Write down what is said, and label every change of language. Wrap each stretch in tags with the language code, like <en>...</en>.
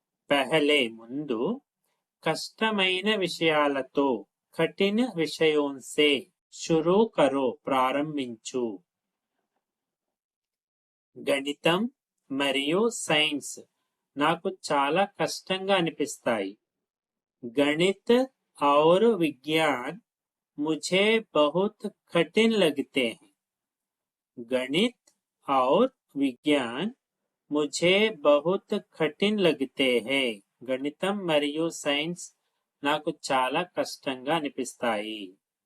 <te>పహలే ముందు, కష్టమైన విషయాలతో, కఠిన విషయం</te> <hi>సే షురూ కరో</hi> <te>ప్రారంభించు. గణితం మరియు సైన్స్ నాకు చాలా కష్టంగా అనిపిస్తాయి.</te> <hi>गणित और विज्ञान मुझे बहुत कठिन लगते हैं. गणित और विज्ञान मुझे बहुत कठिन लगते हैं.</hi> <te>గణితం మరియు సైన్స్ నాకు చాలా కష్టంగా అనిపిస్తాయి.</te>